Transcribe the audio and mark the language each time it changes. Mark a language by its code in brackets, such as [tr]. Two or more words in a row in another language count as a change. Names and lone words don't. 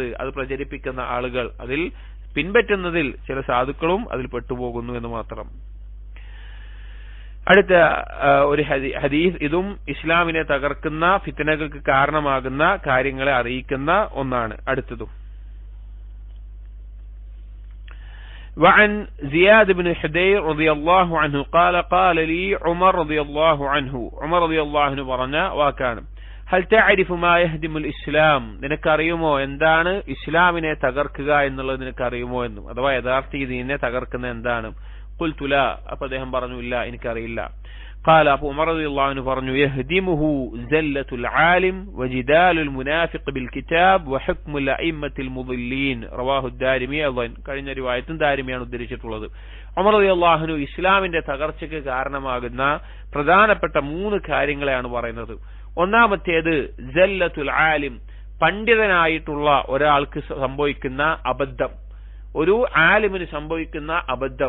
[ml] അത് പ്രചരിപ്പിക്കുന്ന ആളുകൾ, അതിൽ പിൻപറ്റുന്നതിൽ ചില സാധുക്കളും അതിൽ പെട്ടുപോകുന്നു എന്ന് മാത്രം. അടുത്ത ഒരു ഹദീസ്, ഇതും ഇസ്ലാമിനെ തകർക്കുന്ന, ഫിത്നകൾക്ക് കാരണമാകുന്ന കാര്യങ്ങളെ അറിയിക്കുന്ന ഒന്നാണ്. [ar] അടുത്തതും وعن زياد بن حدير رضي الله عنه قال قال لي عمر رضي الله عنه [ml] പറഞ്ഞ വാക്കാണ്, [ar] هل تعرف ما يهدم الإسلام, [ml] നിനക്കറിയുമോ എന്താണ് ഇസ്ലാമിനെ തകർക്കുക എന്നുള്ളത് നിനക്കറിയുമോ എന്നും, അഥവാ യഥാർത്ഥ ദീനിനെ തകർക്കുന്ന എന്താണ്? [ar] قلت لا, [ml] അപ്പോൾ അദ്ദേഹം പറഞ്ഞു ഇല്ല, എനിക്കറിയില്ല. قال അബൂ ഉമർ [ar] رضي الله عنه [ml] പറഞ്ഞു, [ar] يهدمه زلة العالم وجدال المنافق بالكتاب وحكم الأئمة المضلين رواه الدارمي. [ml] കഴിഞ്ഞ റിവായത്തും ദാരിമിയാണ് ഉദ്ധരിച്ചിട്ടുള്ളത്. ഉമർ [ar] رضي الله عنه [ml] ഇസ്ലാമിന്റെ തകർച്ചയ്ക്ക് കാരണമാകുന്ന പ്രധാനപ്പെട്ട 3 കാര്യങ്ങളെയാണ് പറയുന്നത്. ഒന്നാമത്തേത് [ar] زلة العالم, [ml] പണ്ഡിതനായിട്ടുള്ള ഒരാൾക്ക് സംഭവിക്കുന്ന അബദ്ധം, ഒരു ആലിമിന് സംഭവിക്കുന്ന അബദ്ധം.